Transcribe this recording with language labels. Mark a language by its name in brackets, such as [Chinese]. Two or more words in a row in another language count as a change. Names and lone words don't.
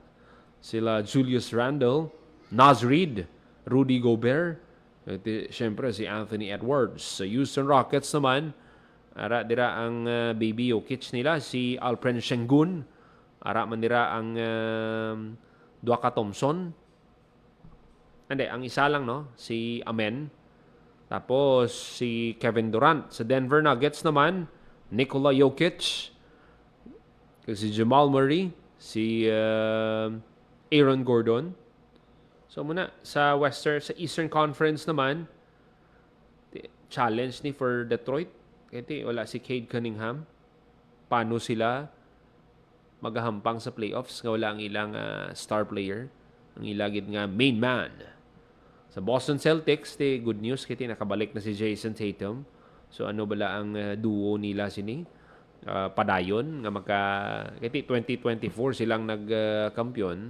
[Hiligaynon] Sila Julius Randle, Naz Reid, Rudy Gobert, siyempre si Anthony Edwards. Sa Houston Rockets naman, ara dira ang baby Jokic nila, si Alperen Sengun. Ara man dira ang Dwaka Thompson. Ang isa lang, no? Si Amen. Tapos si Kevin Durant. Sa Denver Nuggets naman, Nikola Jokic, si Jamal Murray, si Aaron Gordon. So muna sa Eastern Conference naman, challenge ni for Detroit. Kaya wala si Cade Cunningham. Paano sila magahampang sa playoffs nga wala ang ilang [English] star player, [Hiligaynon] ang ilagid nga [English] main man. [Hiligaynon] Sa Boston Celtics, [English] good news [Hiligaynon] kiti nakabalik na si Jason Tatum. So ano bala ang duo nila sini? Padayon nga kiti 2024 silang nagkampiyon.